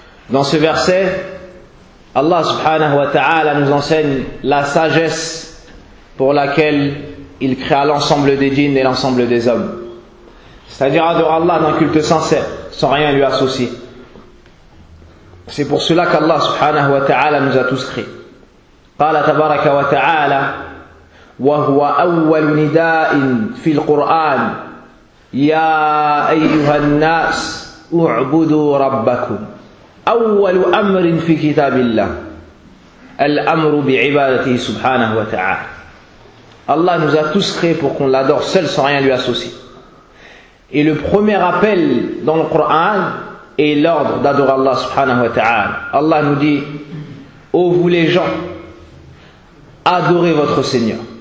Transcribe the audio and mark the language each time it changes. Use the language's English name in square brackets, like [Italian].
[French] Dans ce verset, Allah subhanahu wa ta'ala nous enseigne la sagesse pour laquelle il créa l'ensemble des djinns et l'ensemble des hommes. C'est-à-dire adorer Allah d'un culte sincère, sans rien lui associer. C'est pour cela qu'Allah subhanahu wa ta'ala nous a tous créés. [Arabic] قال تبارك وتعالى وهو أول نداء في القرآن يا أيها الناس اعبدوا ربكم أول أمر في كتاب الله الأمر بعبادته سبحانه وتعالى. [French] Allah nous a tous créés pour qu'on l'adore seul sans rien lui associer. Et le premier appel dans le Coran est l'ordre d'adorer Allah subhanahu wa ta'ala. Allah nous dit: ô vous les gens, adorez votre Seigneur.